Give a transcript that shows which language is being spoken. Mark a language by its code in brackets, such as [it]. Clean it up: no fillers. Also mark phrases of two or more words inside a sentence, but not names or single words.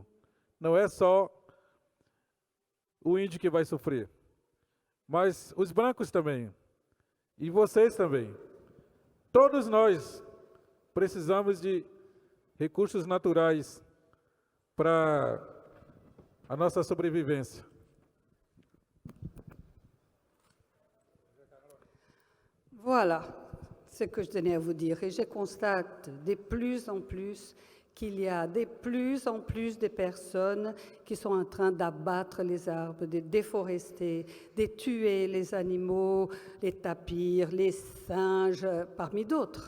[pt] Não é só o índio que vai sofrer, mas os brancos também, e vocês também. Todos nós precisamos de recursos naturais para a nossa sobrevivência. [fr] Voilà ce que je tenais à vous dire. Et je constate de plus en plus qu'il y a de plus en plus de personnes qui sont en train d'abattre les arbres, de déforester, de tuer les animaux, les tapirs, les singes, parmi d'autres.